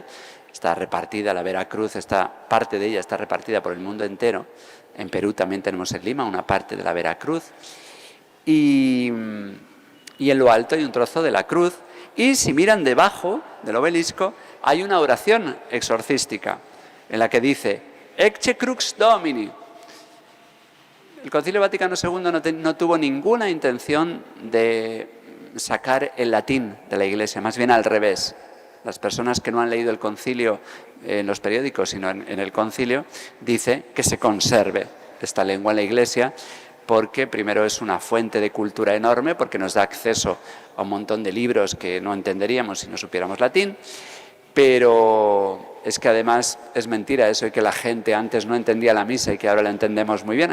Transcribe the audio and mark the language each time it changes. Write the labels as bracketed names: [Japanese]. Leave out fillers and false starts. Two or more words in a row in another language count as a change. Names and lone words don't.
[Spanish] Está repartida, la Vera Cruz, parte de ella está repartida por el mundo entero. En Perú también tenemos en Lima una parte de la Vera Cruz. Y en lo alto hay un trozo de la cruz. Y si miran debajo del obelisco, hay una oración exorcística en la que dice: [Latin] Ecce crux Domini. [Spanish] El Concilio Vaticano II no tuvo ninguna intención de sacar el latín de la Iglesia, más bien al revés. Las personas que no han leído el concilio en los periódicos, sino en el concilio, dice que se conserve esta lengua en la Iglesia, porque primero es una fuente de cultura enorme, porque nos da acceso a un montón de libros que no entenderíamos si no supiéramos latín, pero es que además es mentira eso de que la gente antes no entendía la misa y que ahora la entendemos muy bien.